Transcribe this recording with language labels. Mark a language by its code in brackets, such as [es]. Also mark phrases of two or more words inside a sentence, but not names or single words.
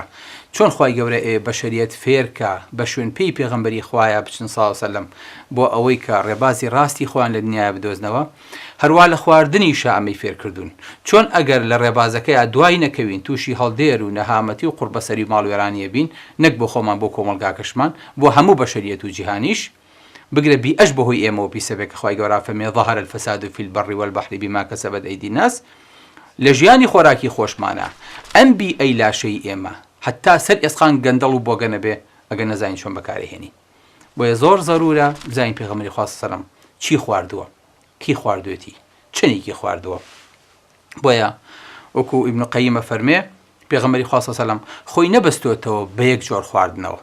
[ckb] چۆن خوای گەورە بەشەریەت فێرکە بە شوێن پێی پێغەمبەری خوایە بچن [ar] صلی الله علیه و سلم [ckb] بۆ ئەوەی کە ڕێبازی ڕاستی خۆیان لە دنیاە بدۆزنەوە، هەروە لە خواردنیشە ئەمەی فێرکردوون. چۆن ئەگەر لە ڕێبازەکەیە دوای نەکەوین، تووشی هەڵدێر و نەهامەتی و قوربەسەری و ماڵوێرانیە بین، نەک بۆ خۆمان بۆ کۆمەلگاکەشمان، بۆ هەموو بەشەریەت و جیهانیش بگرە بیئەش بەهۆی ئێمەوە بیسەبێت کە خوای گەورە فەرمێ [ar] ظهر الفساد في البر والبحر بما كسبت أيدي الناس. [ckb] لە ژیانی خۆراکی خۆشمانە ئەم بیئەی لاشەی ئێمە حتا سەر ئێسخان گەندەڵ و بۆگە نەبێ ئەگەر نەزانین چۆن بەکارهێنی. بۆیە زۆر زەرورە بزانین پێغەمبەری خوا [ar] صلی الله علیه و سلم [ckb] چی خواردووە، کی خواردوێتی، چنێکی خواردووە. بۆیە وەکو ئیبن قەییمە فەرمێ پێغەمبەری خوا [ar] صلی الله علیه و سلم [ckb] خۆی نەبەستۆتەوە بە یەک جۆر خواردنەوە.